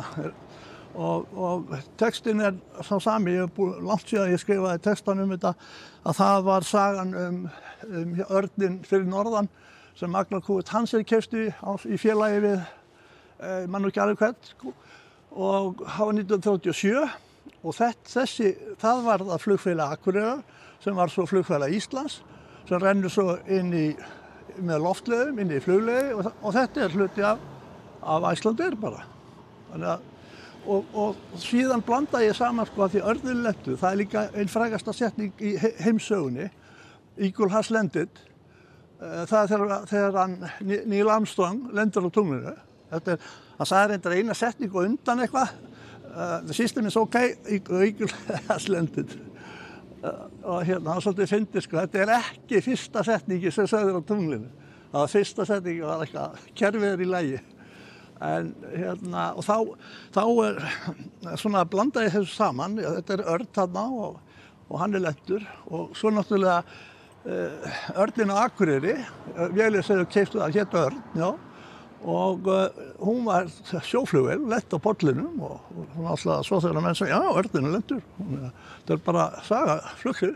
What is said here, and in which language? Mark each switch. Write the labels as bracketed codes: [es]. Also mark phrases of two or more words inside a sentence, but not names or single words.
[is] Og textinn er sá sami, ég hef búið langt síðan ég skrifaði textan þetta, að það var sagan örninn fyrir norðan sem Agnar Kúvit Hansen keypti í félagi við, mann og ekki alveg hvern, og það var 1937 og það var það flugfélag Akureyrar sem var svo flugfélag Íslands sem rennur svo inn með loftleiðum, inn í flugleiði og þetta er hluti af Icelandair bara. Og síðan blanda ég saman sko að því Örninn lentu, það er líka einn frægasta setning í heimssögunni, [en] Eagle has landed. [is] Það er þegar Neil Armstrong lendur á tunglinu. Hann sagði reyndar eina setningu undan eitthvað. [en] The system is okay, Eagle has landed. [is] Og hérna, hann svolítið fyndi sko, þetta er ekki fyrsta setningi sem sagður á tunglinu. Það var fyrsta setningi var eitthvað, kerfið er í lagi. En hérna, og þá er svona blandaði þessu saman, þetta er Örn þarna og hann er lendur og svo náttúrulega Örninn á Akureyri, vélið sem við keyptum það hét Örn, já, og hún var sjóflugvél, lent á pollinum og hún alltaf svo þegar menn sagði, já, Örninn er lendur, þetta er bara saga flugsins.